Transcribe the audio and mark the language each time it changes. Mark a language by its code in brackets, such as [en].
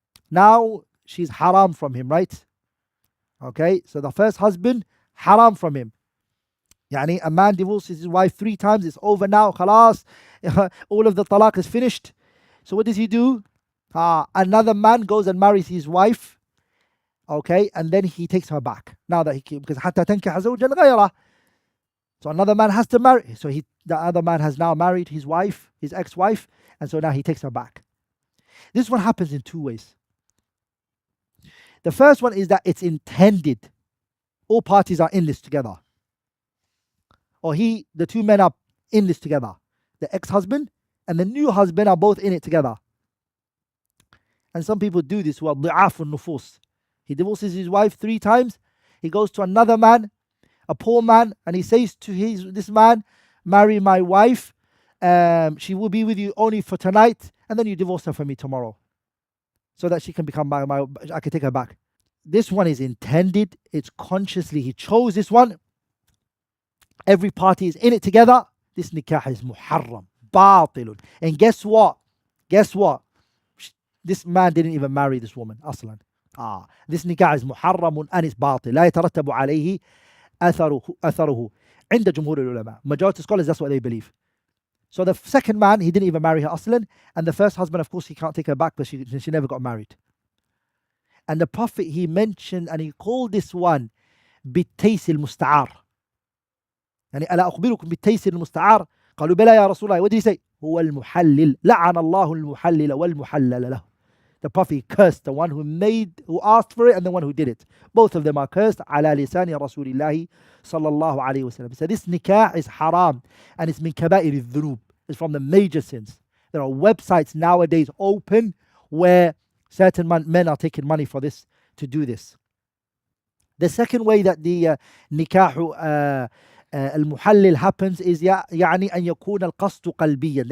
[en] Now she's haram from him, right? Okay, so the first husband, haram from him. Yani a man divorces his wife 3 times, it's over now, khalas, all of the talaq is finished. So what does he do? Another man goes and marries his wife, okay, and then he takes her back. Now that because [ar] حتى تنكح زوجا غيره. [en] So another man has to marry. So the other man has now married his wife, his ex-wife, and so now he takes her back. This one happens in 2 ways. The first one is that it's intended. All parties are in this together. Or the 2 men are in this together. The ex-husband and the new husband are both in it together. And some people do this. [ar] Well, ضعاف النفوس. [en] He divorces his wife 3 times. He goes to another man, a poor man, and he says to this man, marry my wife. She will be with you only for tonight, and then you divorce her for me tomorrow. so that she can become I can take her back. This one is intended, it's consciously, he chose this one. Every party is in it together. This nikah is muharram, batilun. And guess what? Guess what? This man didn't even marry this woman, aslan. This nikah is muharramun and it's batil. [ar] لا يترتب عليه أثره عند جمهور العلماء. [en] Majority of scholars, that's what they believe. So the second man, he didn't even marry her aslan. And the first husband, of course, he can't take her back, but she never got married. And the Prophet, he mentioned and he called this one [ar] بالتيس المستعار. يعني ألا أخبركم بالتيس المستعار؟ قالوا بلى يا رسول الله. [en] What did he say? [ar] هو المحلل لعن الله المحلل والمحلل له. [en] The Prophet cursed the one who asked for it and the one who did it. Both of them are cursed [ar] على لسان رسول الله صلى الله عليه وسلم. [en] So this nikah is haram and it's min kaba'ir al-dhunub. It's from the major sins. There are websites nowadays open where certain men are taking money for this, to do this. The second way that the nikah al-muhallil happens is [ar] يعني أن يكون القصد قلبيا.